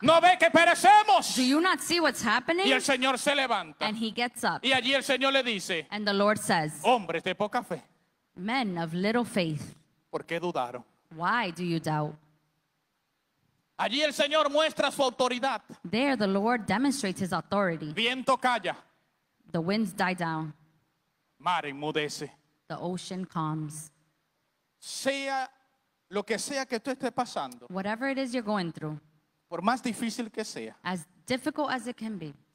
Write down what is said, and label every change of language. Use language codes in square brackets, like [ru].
[es] ¿No ve que perecemos? [en] Do you not see what's [es] Y [en] happening? [es] el Señor se levanta. [en] And he gets up. [es] Y allí el Señor le dice: [en] And the Lord says, [es] hombres de poca fe, [en] men of little faith, [es] ¿por qué dudaron? [en] why do you doubt? [es] Allí el Señor muestra su autoridad. [en] There the Lord demonstrates his authority. [es] Viento calla, [en] The winds die down. [es] mar enmudece. [en] The ocean calms. [es] Sea lo que sea que tú estés pasando, [en] Whatever it is you're going through, [es] por más difícil que sea, [en] as difficult as it can be,